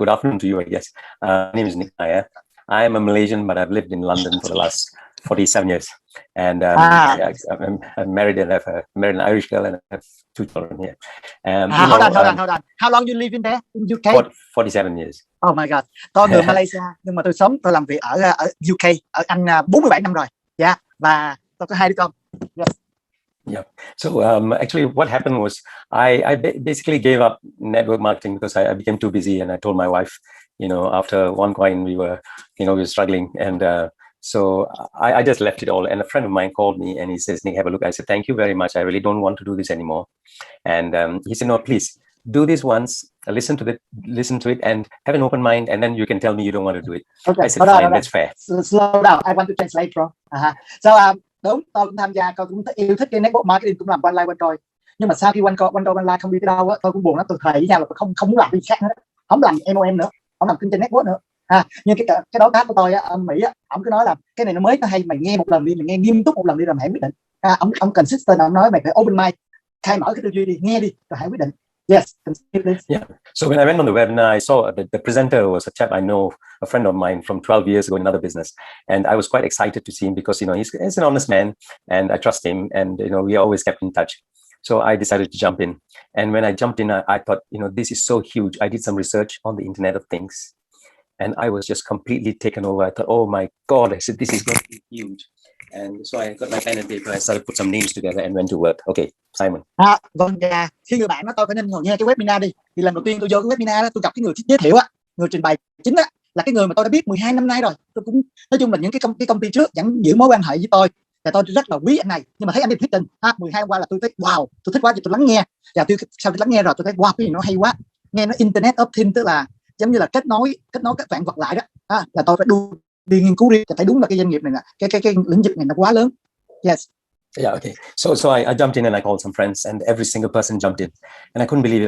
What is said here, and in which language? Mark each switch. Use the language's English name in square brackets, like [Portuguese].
[English] Good afternoon to you, I guess. My name is Nick Nair. I am a Malaysian, but I've lived in London for the last 47 years. And yeah, I'm married and I've married an Irish girl and I have 2 children here. Hold on. How long you live in there, in UK? 47 years. Oh my God. [Vietnamese] Tôi người Malaysia, nhưng mà tôi làm việc ở UK, ở Anh 47 năm rồi. Yeah, và tôi có 2 đứa con. Yes. [English] Yeah. So actually, what happened was I basically gave up network marketing because I became too busy, and I told my wife, after OneCoin we were struggling, and so I just left it all. And a friend of mine called me and he says, Nick, have a look. I said, thank you very much. I really don't want to do this anymore. And he said, no, please do this once. Listen to it, and have an open mind, and then you can tell me you don't want to do it. Okay. I said, fine, that's fair. Slow down. I want to translate, bro. [Vietnamese] So đúng, tôi cũng tham gia, tôi cũng yêu thích cái network marketing, cũng làm online trôi. Nhưng mà sau khi online không đi tới đâu á, tôi cũng buồn lắm. Tôi thề với nhau là tôi không muốn làm gì khác nữa, không làm MOM nữa, không làm kinh doanh network nữa. Nhưng cái đối tác của tôi á, ở Mỹ á, ông cứ nói là cái này nó mới, nó hay, mày nghe một lần đi, mày nghe nghiêm túc một lần đi rồi mày hãy quyết định. Ông consistent, ông nói mày phải [English] open mind, [Vietnamese] khai mở cái tư duy đi, nghe đi rồi hãy quyết định. [English] Yes, yeah. So when I went on the webinar, I saw the presenter was a chap I know, a friend of mine from 12 years ago in another business, and I was quite excited to see him because he's an honest man, and I trust him, and we always kept in touch. So I decided to jump in, and when I jumped in, I thought, this is so huge. I did some research on the Internet of Things, and I was just completely taken over. I thought, oh my God! I said, this is going to be huge. And so I got my pen and paper. I started to put some names together and went to work. Okay, Simon. [Vietnamese] Vâng, khi người bạn nói tôi phải nên ngồi nghe cái webinar đi, thì lần đầu tiên tôi vô cái webinar đó, tôi gặp cái người giới thiệu á, người trình bày chính á, là cái người mà tôi đã biết 12 năm nay rồi. Tôi cũng nói chung là những cái công ty trước vẫn giữ mối quan hệ với tôi, và tôi rất là quý anh này. Nhưng mà thấy anh đi thuyết trình 12 năm qua là tôi thấy wow, tôi thích quá, thì tôi lắng nghe. Và sau khi lắng nghe rồi tôi thấy wow, cái gì nó hay quá. Nghe nó Internet of Things, tức là giống như là kết nối các vạn vật lại đó. Là tôi phải đi nghiên cứu đi, thấy đúng là cái doanh nghiệp này nè, cái lĩnh vực này nó quá lớn. [English] Yes. Yeah, okay. So I jumped in and I called some friends, and every single person jumped in, and I couldn't believe it.